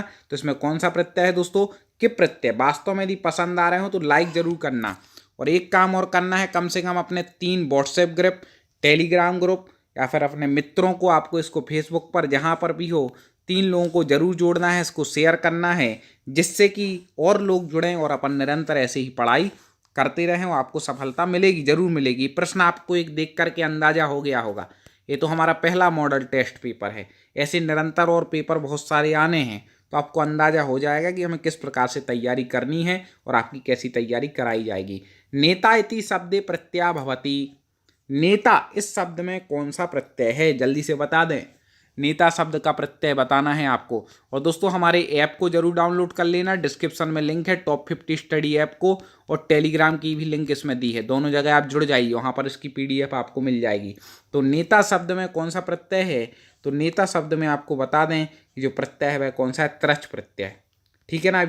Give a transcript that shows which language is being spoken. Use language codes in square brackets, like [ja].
[hi] तो इसमें कौन सा प्रत्यय है दोस्तों, क्यप प्रत्यय। वास्तव में यदि पसंद आ रहे हो तो लाइक जरूर करना, और एक काम और करना है, कम से कम अपने 3 व्हाट्सएप ग्रुप, टेलीग्राम ग्रुप, या फिर अपने मित्रों को, आपको इसको फेसबुक पर जहाँ पर भी हो 3 लोगों को जरूर जोड़ना है, इसको शेयर करना है, जिससे कि और लोग जुड़ें और अपन निरंतर ऐसे ही पढ़ाई करते रहें और आपको सफलता मिलेगी, जरूर मिलेगी। प्रश्न आपको एक देख करके अंदाजा हो गया होगा, ये तो हमारा पहला मॉडल टेस्ट पेपर है। ऐसे निरंतर और पेपर बहुत सारे आने हैं, तो आपको अंदाजा हो जाएगा कि हमें किस प्रकार से तैयारी करनी है और आपकी कैसी तैयारी कराई जाएगी। [sa] नेता इति शब्दे प्रत्यय भवति। [hi] नेता इस शब्द में कौन सा प्रत्यय है, जल्दी से बता दें। नेता शब्द का प्रत्यय बताना है आपको। और दोस्तों हमारे ऐप को जरूर डाउनलोड कर लेना, डिस्क्रिप्शन में लिंक है टॉप 50 स्टडी ऐप को, और टेलीग्राम की भी लिंक इसमें दी है। दोनों जगह आप जुड़ जाइए, वहाँ पर इसकी PDF आपको मिल जाएगी। तो नेता शब्द में कौन सा प्रत्यय है, तो नेता शब्द में आपको बता दें कि जो प्रत्यय है वह कौन सा है, त्रच प्रत्यय। ठीक है ना।